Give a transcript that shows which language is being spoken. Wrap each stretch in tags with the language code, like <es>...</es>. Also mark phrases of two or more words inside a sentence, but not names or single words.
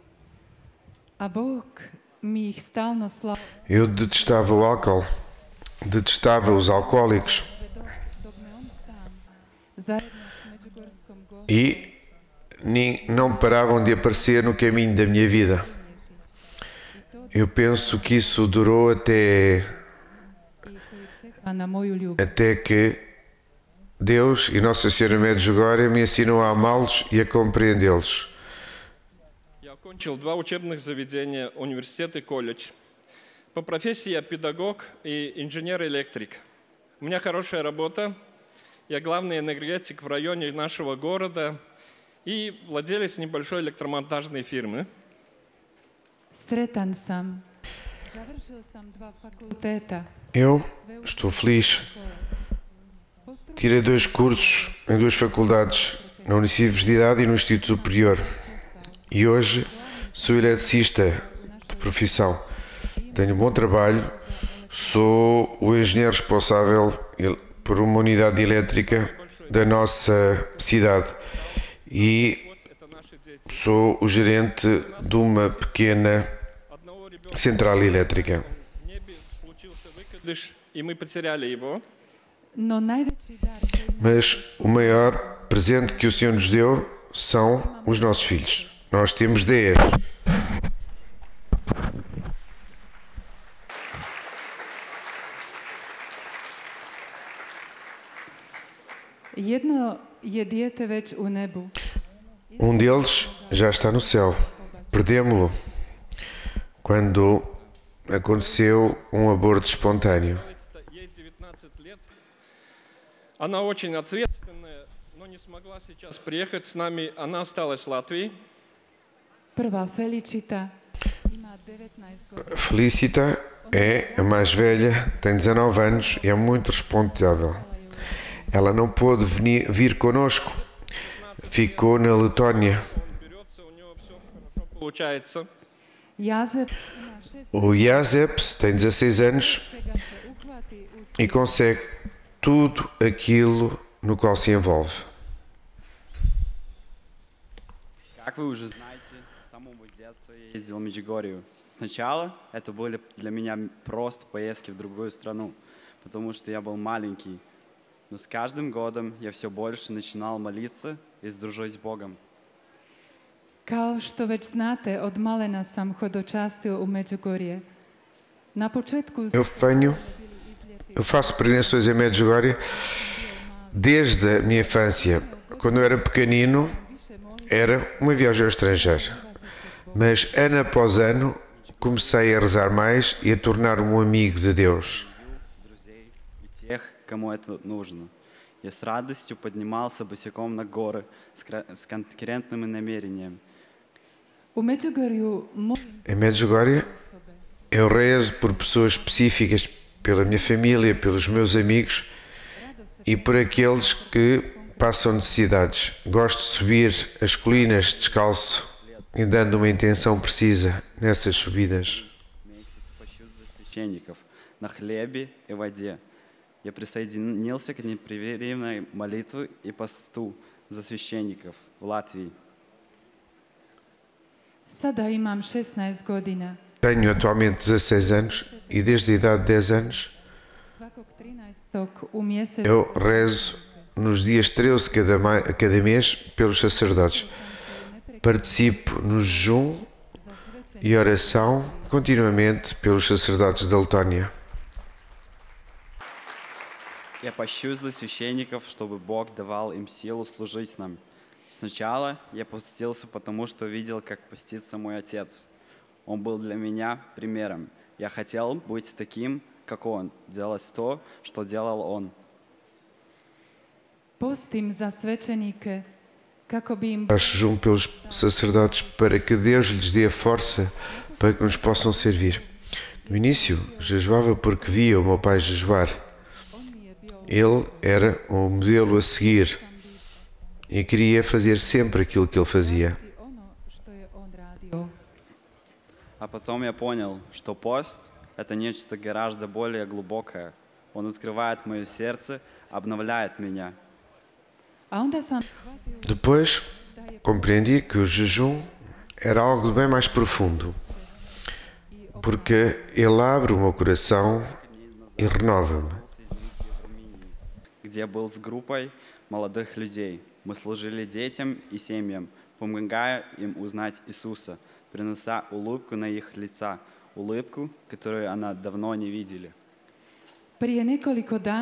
<hr>A Bog mi ih stalno slao</hr> <pt>Eu detestava o álcool, detestava os alcoólicos</pt> <hr>dok me on sam zajedno s Međugorskom gošćom</hr> <pt>e não paravam de aparecer no caminho da minha vida. Eu penso que isso durou</pt> <hr>i koji čeka na moju ljubav.</hr> <pt>até que Deus e Nossa Senhora Medjugorje me ensinou a amá-los e a compreendê-los.</pt> <ru>Я окончил 2 учебных заведения, университет и колледж. По профессии я педагог и инженер-электрик. У меня хорошая работа. Я главный энергетик в районе нашего города и владелец небольшой электромонтажной фирмы.</ru> <hr>Sretan sam. Završio sam 2 fakulteta.</hr> <pt>Eu estou feliz. Tirei 2 cursos em 2 faculdades, na Universidade e no Instituto Superior. E hoje sou eletricista de profissão. Tenho um bom trabalho, sou o engenheiro responsável por uma unidade elétrica da nossa cidade e</pt> <ru>Это наши дети.</ru> <pt>sou o gerente de uma pequena</pt> <ru>Одного ребенка</ru> <pt>central elétrica.</pt> <ru>в небе случился выкидыш, и мы потеряли его.</ru> <hr>No najveći dar koji</hr> <pt>Mas o maior presente que o Senhor nos deu são os nossos filhos. Nós temos 10.</pt> <hr>jedno je dijete već u nebu.</hr> <pt>Um deles já está no céu. Perdemos-lo quando aconteceu um aborto espontâneo.</pt> <ru>Ей 19 лет. Она очень ответственная, но не смогла сейчас приехать с нами. Она осталась в Латвии.</ru> <hr>Prva Felicita ima 19 godina.</hr> <pt>Felicita é a mais velha, tem 19 anos e é muito responsável. Ela não pôde vir connosco, ficou na Letónia.</pt> <ru>Он берется, у него все хорошо получается.</ru> <hr>Jazep ima 6</hr> <pt>O Jazeps tem 16 anos</pt> <hr>čega se uhvati u</hr> <pt>e consegue tudo aquilo no qual se envolve.</pt> <ru>Как вы уже знаете, самого детства я ездил в Меджигорью. Сначала это были для меня просто поездки в другую страну, потому что я был маленький. Но с каждым годом я все больше начинал молиться и дружить с Богом.</ru> <hr>Kao što već znate, od malena sam hodočastio u Međugorje. Na početku</hr> <pt>Eu faço peregrinações em Medjugorje desde a minha infância. Quando eu era pequenino, era uma viagem ao estrangeiro. Mas ano após ano, comecei a rezar mais e a tornar-me um amigo de Deus.</pt> <ru>Друзей и тех, кому это нужно. Я с радостью поднимался босиком на горы с конкретным намерением.</ru> <hr>u Međugorju molim</hr> <pt>Em Medjugorje, eu rezo por pessoas específicas, pela minha família, pelos meus amigos e por aqueles que passam necessidades. Gosto de subir as colinas descalço e dando uma intenção precisa nessas subidas.</pt> <ru>Месяц пощусь за священников на хлебе и воде. Я присоединился к непрерывной молитве и посту за священников в Латвии.</ru> <hr>Sada imam 16 godina.</hr> <pt>Tenho atualmente 16 anos e desde a idade de 10 anos</pt> <hr>Svakog 13. u mjesecu</hr> <pt>eu rezo nos dias 13 cada mês pelos sacerdotes. Participo no jejum e oração continuamente pelos sacerdotes da Letónia.</pt> <ru>Я пощусь за священников, чтобы Бог давал им силу служить нам. Сначала я постился, потому что видел, как постится мой отец. Он был для меня примером. Я хотел быть таким, как он, делать то, что делал он.</ru> <hr>postim za svećenike kako bi im</hr> <pt>Faço jejum pelos sacerdotes para que Deus lhes dê a força para que nos possam servir. No início, jejuava porque via o meu pai jejuar. Ele era um modelo a seguir e queria fazer sempre aquilo que ele fazia.</pt> <hr>ono što je on radio.</hr> <ru>А потом я понял, что пост – это нечто гораздо более глубокое. Он открывает мое сердце, обновляет меня.</ru> <hr>A onda sam shvatio</hr> <pt>Depois, compreendi que o jejum era algo bem mais profundo, porque ele abre o meu coração e renova-me.</pt> <ru>Где был с группой молодых людей. Мы служили детям и семьям, помогая им узнать Иисуса, принося улыбку на их лица, улыбку, которую она давно не видели.</ru> <hr>prije nekoliko dana</hr>